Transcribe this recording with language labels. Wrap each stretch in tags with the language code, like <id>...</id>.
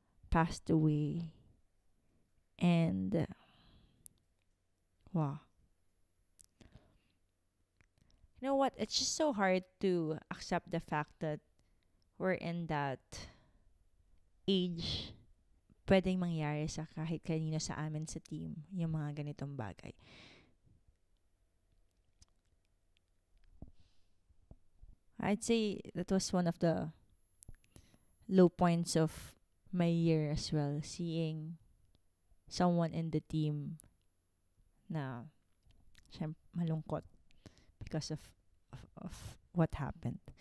<en>passed away. And, wow. You know what? It's just so hard to accept the fact that we're in that age.</en> <tl>Pwedeng mangyari sa kahit kanino sa amin sa team, yung mga ganitong bagay.</tl> <en>I'd say that was one of the low points of my year as well. Seeing someone in the team</en> <tl>na malungkot</tl> <en>because of what happened.</en>